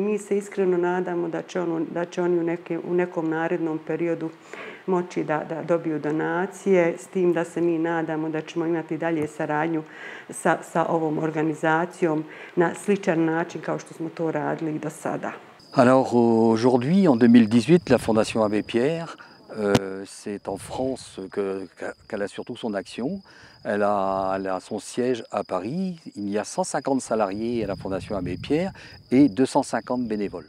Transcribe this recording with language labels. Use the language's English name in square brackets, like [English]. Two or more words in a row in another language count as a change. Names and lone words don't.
[Bosnian] Mi se iskreno nadamo da će oni u nekom narednom periodu moći da dobiju donacije, s tim da se mi nadamo da ćemo imati dalje saradnju sa ovom organizacijom na sličan način kao što smo to radili i do sada. [French] Alors aujourd'hui, en 2018, la Fondation Abbé Pierre, c'est en France qu'elle a surtout son action. Elle a son siège à Paris. Il y a 150 salariés à la Fondation Abbé Pierre et 250 bénévoles.